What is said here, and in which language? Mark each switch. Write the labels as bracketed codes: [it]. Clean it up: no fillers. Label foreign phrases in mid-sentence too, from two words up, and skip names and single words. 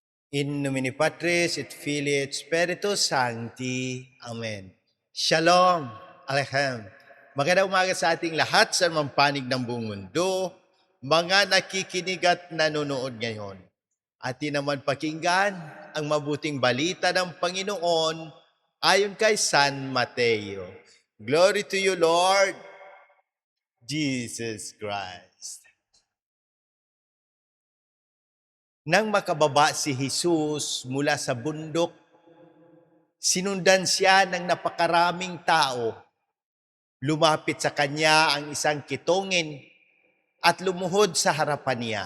[la] In nomine Patris et Filii et Spiritus Sancti. [he] Amen. Shalom. Aleichem. [tl] Magandang umaga sa ating lahat sa mampanig ng buong mundo, mga nakikinig at nanonood ngayon. Atin naman pakinggan ang mabuting balita ng Panginoon ayon kay San Mateo. [en] Glory to you, Lord Jesus Christ. [tl] Nang makababa si Jesus mula sa bundok, sinundan siya ng napakaraming tao. Lumapit sa kanya ang isang kitongin at lumuhod sa harapan niya.